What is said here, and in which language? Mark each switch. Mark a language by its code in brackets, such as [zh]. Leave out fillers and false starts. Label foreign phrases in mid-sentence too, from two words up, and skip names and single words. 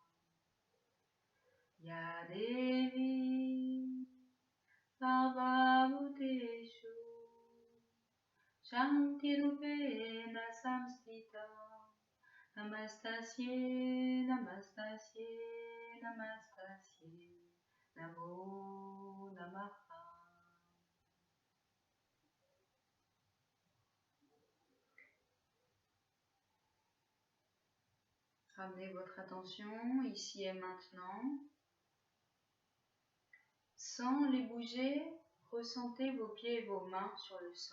[sa] Ya Devi Sarva Bhuteshu Shanti Rupena Samstita Namastasye Namastasye Namastasye Namo Namaha. [fr] Ramenez votre attention ici et maintenant. Sans les bouger, ressentez vos pieds et vos mains sur le sol.